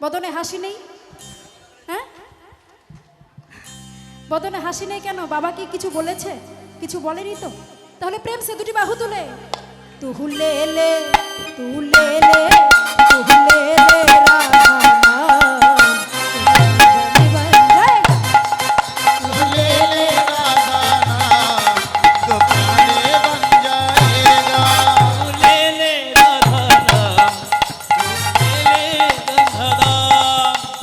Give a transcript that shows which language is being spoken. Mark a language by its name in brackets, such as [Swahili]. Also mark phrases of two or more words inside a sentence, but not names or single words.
[Bangla] হাসি নেই? হ্যাঁ, বদনে হাসি নেই কেন? বাবা কি কিছু বলেছে? কিছু বলেনি তো? তাহলে প্রেম সে দুটি বাহু তুলে [Hindi] तू ले ले तू ले ले तू ले ले राधा नाम, তুঝে बन जाएगा। ले ले राधा नाम तो प्यारे बन जाएगा। ले ले राधा नाम, ले ले राधा नाम।